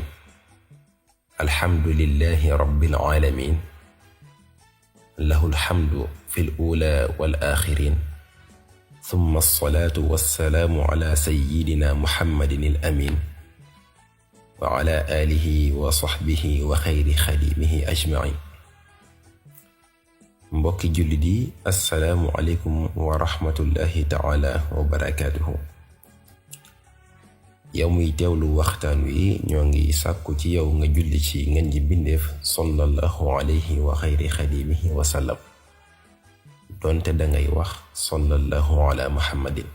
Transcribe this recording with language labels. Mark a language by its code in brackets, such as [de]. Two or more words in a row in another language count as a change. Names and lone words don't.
[ar] الحمد لله رب العالمين، له الحمد في الأولى والآخرين، ثم الصلاة والسلام على سيدنا محمد الأمين وعلى آله وصحبه وخير خديمه أجمعين. [wo] mbokki jullit yi, [ar] السلام عليكم ورحمة الله تعالى وبركاته. [wo] yow muy teewlu waxtaan wi ñoo ngi sàkku ci yow nga julli ci ngeen ji bindeef [ar] صلى الله عليه وخير خديمه وسلم, [wo] doonte dangay wax [ar] صلى الله على محمد.